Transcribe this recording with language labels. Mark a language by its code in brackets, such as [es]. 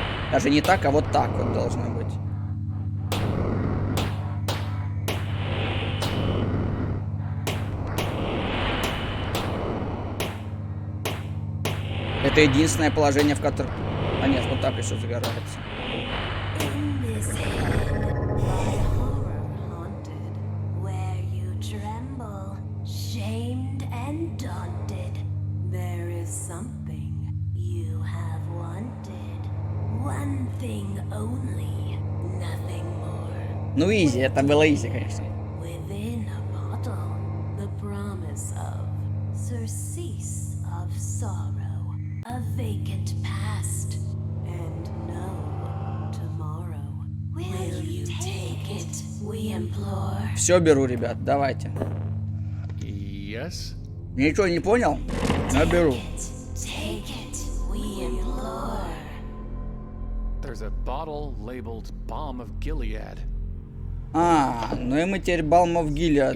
[ru] Даже не так, а вот так вот должно быть. Это единственное положение, в котором... А нет, вот так еще загорается. [en] In this head, by horror haunted, where you tremble, shamed and daunted, there is something you have wanted. One thing only, nothing more. [ru] Ну, изи, это было изи, конечно. [en] Within a bottle, the promise of surcease of sorrow, a vacant past, and no tomorrow. Will you take it, we implore? [ru] Все беру, ребят, давайте. [en] Yes? [ru] Ничего не понял? Но беру. [en] Take it, we implore. There's a bottle labeled Balm of Gilead. [ru] А, ну и мы теперь Балмов Гилиад.